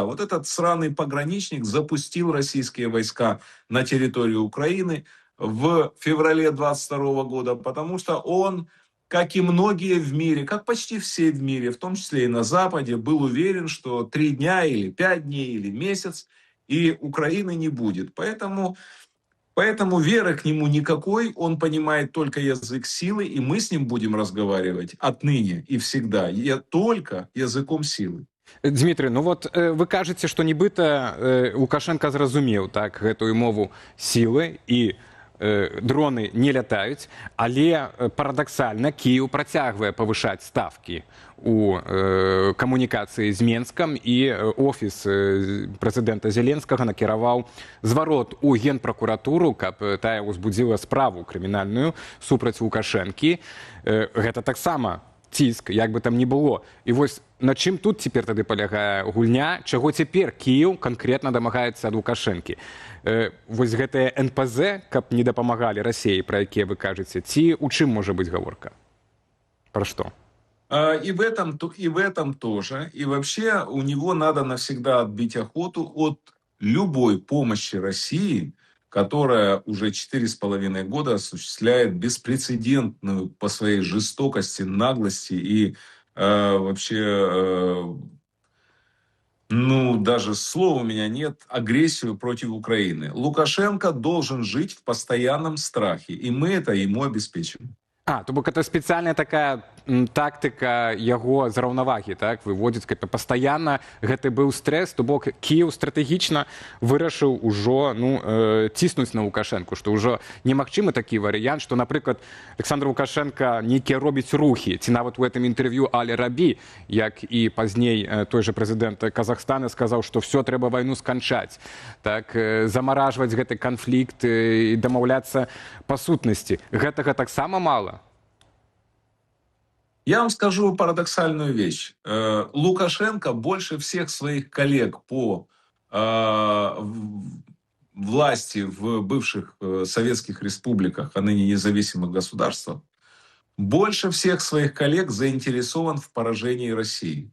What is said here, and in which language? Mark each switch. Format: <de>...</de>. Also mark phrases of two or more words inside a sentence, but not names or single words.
<ru>Вот этот сраный пограничник запустил российские войска на территорию Украины в феврале 22 года, потому что он, как и многие в мире, как почти все в мире, в том числе и на Западе, был уверен, что 3 дня или 5 дней или месяц, и Украины не будет. Поэтому веры к нему никакой, он понимает только язык силы, и мы с ним будем разговаривать отныне и всегда только языком силы.</ru> <be>Дмитрий, ну вот вы кажете, что нібыта Лукашенко зразумеў так гэтую мову сілы і дроны не лятаюць, але парадаксальна Кіеў працягвае павышаць ставкі у камунікацыі з Менскам, і офіс прэзідэнта Зеленскага накіраваў зварот у генпракуратуру, каб тая ўзбудзіла справу крымінальную супраць Лукашэнкі. Гэта таксама ціск, як бы там ні было. І вось на чым тут цяпер тады палягае гульня, чаго цяпер Кіеў канкрэтна дамагаецца ад Лукашэнкі? Вось гэтыя НПЗ, каб не дапамагалі Расіі, пра якія вы кажаце, ці у чым можа быць гаворка? Пра што?</be> <ru>И в этом тоже. И вообще у него надо навсегда отбить охоту от любой помощи России, которая уже 4,5 года осуществляет беспрецедентную по своей жестокости, наглости и вообще, даже слова у меня нет, агрессию против Украины. Лукашенко должен жить в постоянном страхе, и мы это ему обеспечим.</ru> <be>То бок это спецыяльная такая тактыка яго з раўнавагі, так, выводзіць, каб пастаянна гэты быў стрэс, то бок Кіеў стратэгічна вырашыў ужо ціснуць на Лукашэнку, што ўжо немагчымы такі варыянт, што, напрыклад, Александр Лукашенко нейкія робіць рухі, ці нават у гэтым інтэрв'ю але рабі, як і пазней той жа прэзідэнт Казахстана сказаў, што все трэба вайну сканчаць, так, замаражваць гэты канфлікт і дамаўляцца па сутнасці. Гэтага таксама мала?</be> <ru>Я вам скажу парадоксальную вещь. Лукашенко больше всех своих коллег по власти в бывших советских республиках, а ныне независимых государствах, больше всех своих коллег заинтересован в поражении России.</ru>